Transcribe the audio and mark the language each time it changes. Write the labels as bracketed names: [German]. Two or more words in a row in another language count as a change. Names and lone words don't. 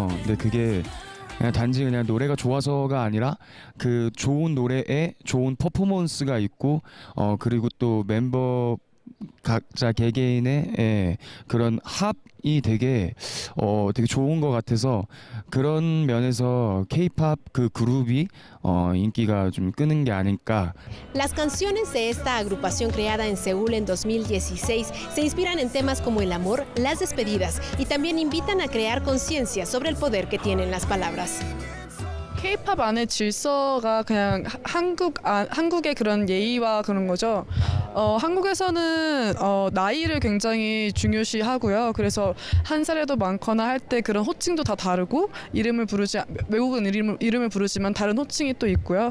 [Korean] 근데 그게 그냥 단지 그냥 노래가 좋아서가 아니라 그 좋은 노래에 좋은 퍼포먼스가 있고 그리고 또 멤버 각자 개개인의 그런 합이 되게 좋은 것 같아서 그런 면에서 [English] K-pop [Korean] 그 그룹이 인기가 좀 끄는 게 아닐까. [Spanish] Las canciones de esta agrupación creada en Seúl en 2016 se inspiran en temas como el amor, las despedidas y también invitan a crear conciencia sobre el poder que tienen las palabras. [Korean] K-팝 안에 질서가 그냥 한국의 그런 예의와 그런 거죠. 한국에서는 나이를 굉장히 중요시하고요. 그래서 한 살에도 많거나 할 때 그런 호칭도 다 다르고 외국은 이름을 부르지만 다른 호칭이 또 있고요.